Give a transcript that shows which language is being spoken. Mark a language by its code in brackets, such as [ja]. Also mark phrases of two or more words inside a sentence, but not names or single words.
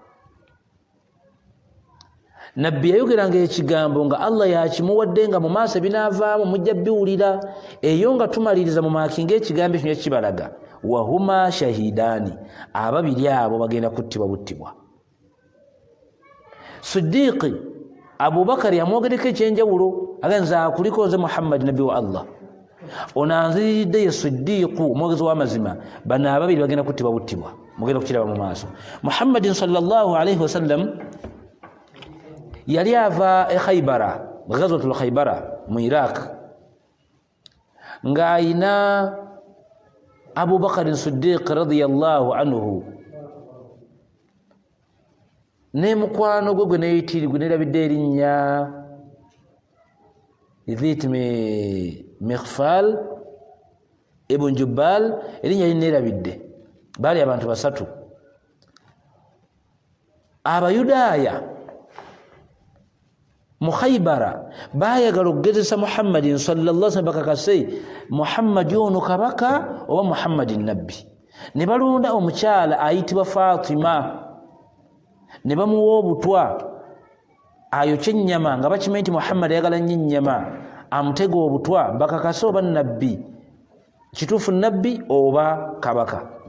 [lg] Nabbi yayogeranga ekigambo nga Allah yakimuwadde nga mu maaso ebinaavaamu mujja biwulira, eyo nga tumaliriza mu maakinga ekigambo ekyo kibalaga [ar] وهما شهيدان, [lg] ababiri abo bagenda kuttibwa buttibwa. Siddiqi Abubakari yamwogereko ekyenjawulo, agenza akuliko nze Muhammad nabbi wa Allah, onanziridde ye Siddiqu omwogezi w'amazima. Bano ababiri bagenda kuttibwa buttibwa, mugenda kukiraba mu maaso. Muhammadin [ar] صلى الله عليه وسلم [lg] yali ava e Khaybara, [ar] غزوة خيبر [lg] mu Iraq, ng'ayina Abubakar Siddiq [ar] رضي الله عنه [lg] ne mukwano gwe gwe neerabidde erinnya Dhit Mighfal ibn Jubbal, erinnya lineerabidde. Baali abantu basatu. Abayudaaya mu Khaybara baayagala okugezesa Muhammadin [ar] صلى الله عليه وسلم [lg] bakakase Muhammad ono kabaka oba Muhammadin nabbi. Ne balonda omukyala ayitibwa Fatima, ne bamuwa obutwa ayokye ennyama nga bakimanyi nti Muhammad ayagala nnyo ennyama, amutega obutwa bakakase oba nabbi, kituufu nabbi oba kabaka.